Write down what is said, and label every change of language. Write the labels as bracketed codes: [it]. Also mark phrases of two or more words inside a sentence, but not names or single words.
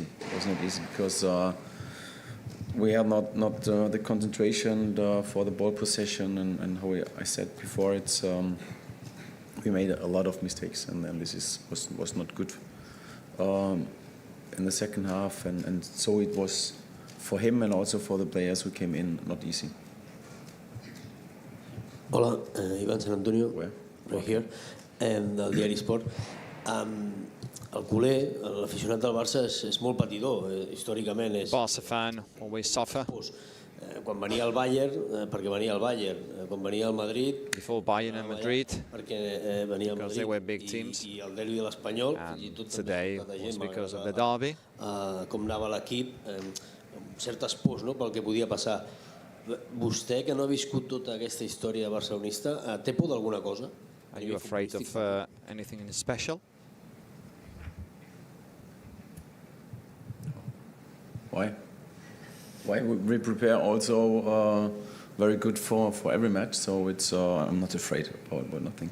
[en] It was not easy because we had not the concentration for the ball possession, and how I said before, it's we made a lot of mistakes, and this was not good in the second half, and so it was for him and also for the players who came in not easy. [ca] Hola, Iván San Antonio, [en] right here, and Diari Sport. [ca] el culer, l'aficionat del Barça és molt patidor, històricament. [en] Barca fan always suffer. [ca] Quan venia el Bayern, perquè venia el Bayern, quan venia el Madrid, [en] before Bayern and Madrid, [ca] perquè venia el [en] because they were big [ca] Madrid [en] teams. [ca] i el derbi de l'Espanyol, [en] And today was because of the derby. [ca] Com anava l'equip, certes pors, no?, pel que podia passar. Vostè, que no ha viscut tota aquesta història barcelonista, té por d'alguna cosa? [en] Are you afraid of anything special? Why? We prepare also very good for every match, so it's I'm not afraid about nothing.